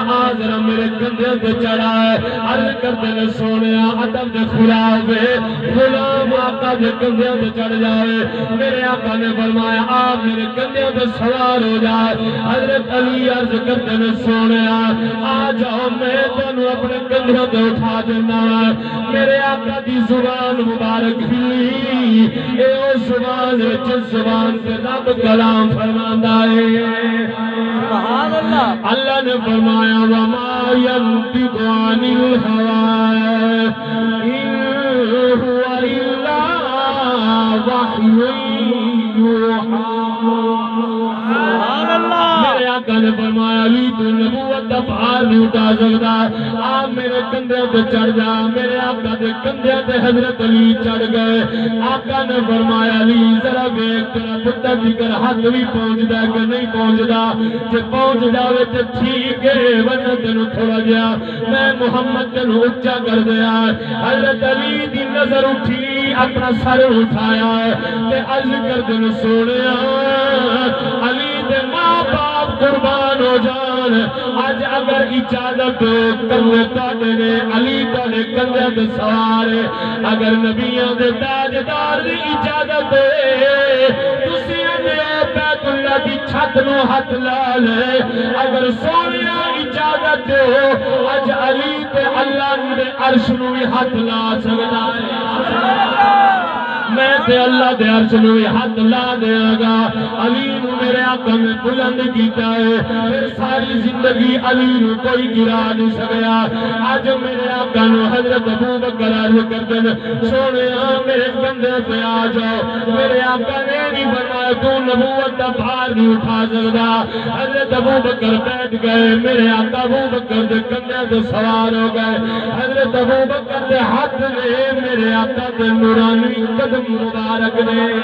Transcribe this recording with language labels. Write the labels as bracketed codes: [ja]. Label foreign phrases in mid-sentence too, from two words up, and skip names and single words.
[pa] آ ذرا میرے کندھے تے چڑھا ہے عرض کرتے نے سونیا ادب دے خلاف غلام آقا دے کندھے تے چڑھ جائے میرے آقا نے فرمایا آ میرے کندھے تے سوار ہو جائے حضرت علی عرض کرتے نے سونیا آ جاؤ میں تینوں اپنے کندھے تے اٹھا دینا میرے آقا دی زبان مبارک ہی اے او زبان جس زبان سے رب کلام فرماندا ہے [ar] سبحان اللہ [pa] اللہ نے فرمایا [ar] وما ينطق عن الهوى ان هو الا وحی یوحى سبحان اللہ [pa] میرے آقا نے فرمایا علی تو نبوت دا بھار نہیں اٹھا سکتا آپ میرے کندھے تے چڑھ جا میرے آقا دے کندھے تے حضرت علی چڑھ گئے آقا نے فرمایا علی ذرا ویکھ تیرا پتر دیگر ہاتھ بھی پہنچدا کہ نہیں پہنچدا جے پہنچ جاوے تے ٹھیک ہے ورنہ تینوں تھوڑا جیا میں محمد تینوں اونچا کر دیا حضرت علی دی نظر اٹھی اپنا سر اٹھایا تے عرض کر دے سونیا علی دے ماں باپ قربان ہو جان آج اگر اجازت کندھے تاڈے نے علی تاڈے کندھے تے سوار اگر نبیاں دے تاجدار دی اجازت تسی بیت اللہ دی چھت نو ہاتھ لا لے اگر سونیا اجازت اج علی تے اللہ دے عرش نو بھی ہاتھ لا سکدا ہے تے اللہ دے عرش نو ہاتھ لا دیا گا علی نو میرے آقا نے بلند کیتا ہے پھر ساری زندگی علی نو کوئی گرا نہیں سکیا اج میرے آقا نو حضرت ابو بکر عرض کرتے ہیں سونے میرے کندھے پہ آ جاؤ میرے آقا نے نہیں فرمایا تو نبوت دا بھار نہیں اٹھا سکتا حضرت ابو بکر بیٹھ گئے میرے آقا ابو بکر دے کندھے تے سوار ہو گئے حضرت ابو بکر دے ہاتھ نے میرے آقا دے نورانی قدم مبارک نے